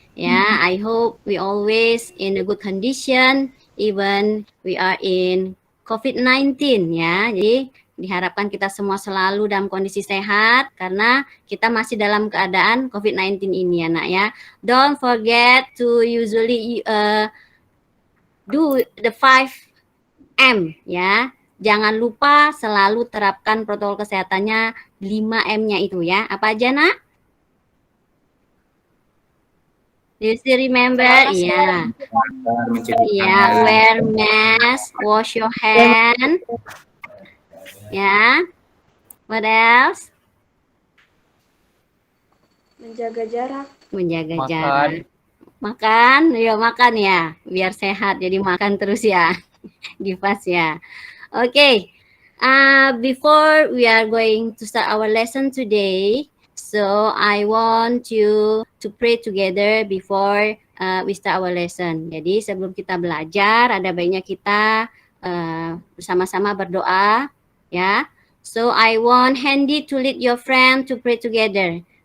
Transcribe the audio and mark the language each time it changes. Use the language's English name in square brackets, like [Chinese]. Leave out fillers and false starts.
[English] Yeah, I hope we always in a good condition even we are in COVID-19 ya. [Indonesian] Jadi diharapkan kita semua selalu dalam kondisi sehat karena kita masih dalam keadaan COVID-19 ini ya nak ya. [English] Don't forget to usually do the 5M ya. [Indonesian] Jangan lupa selalu terapkan protokol kesehatannya 5M-nya itu ya. Apa aja nak? [English] Do you still remember? Yeah. [Indonesian] Mencuci Yeah, tangan. [English] wear mask, wash your hand. Yeah. What else? [Indonesian] Menjaga jarak. Menjaga Makan. jarak. Makan, ya makan ya, biar sehat. Jadi makan terus ya, Gifas ya. Okay. [English] Before we are going to start our lesson today, so I want you to pray together before we start our lesson. [Indonesian] Jadi sebelum kita belajar, ada baiknya kita bersama-sama berdoa, ya. [English] So I want Handy to lead your friend to pray together.